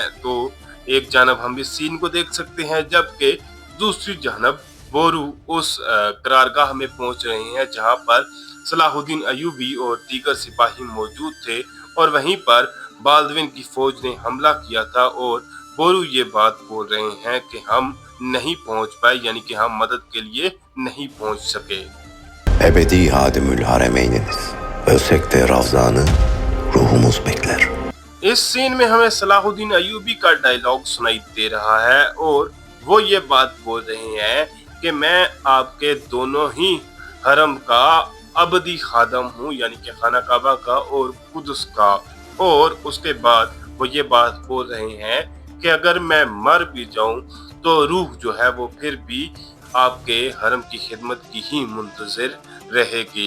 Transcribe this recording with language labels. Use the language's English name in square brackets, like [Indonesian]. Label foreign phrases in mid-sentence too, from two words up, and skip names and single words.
[Urdu] تو ایک جانب ہم اس سین کو دیکھ سکتے ہیں، جبکہ دوسری جانب بورو اس قرارگاہ میں پہنچ رہے ہیں جہاں پر صلاح الدین ایوبی اور دیگر سپاہی موجود تھے اور وہیں پر بالڈوِن کی فوج نے حملہ کیا تھا اور بورو یہ بات بول رہے ہیں کہ ہم نہیں پہنچ پائے، یعنی کہ ہم مدد کے لیے نہیں پہنچ سکے. [Turkish] Ebedi hadimül haremeyniniz. Ölsek de Ravzan'ı ruhumuz bekler. [Urdu] اس سین میں ہمیں صلاح الدین ایوبی کا ڈائیلاگ سنائی دے رہا ہے اور وہ یہ بات بول رہے ہیں کہ میں آپ کے دونوں ہی حرم کا ابدی خادم ہوں، یعنی کہ خانہ کعبہ کا اور قدس کا. اور اس کے بعد وہ یہ بات بول رہے ہیں کہ اگر میں مر بھی جاؤں تو روح جو ہے وہ پھر بھی آپ کے حرم کی خدمت کی ہی منتظر رہے گی.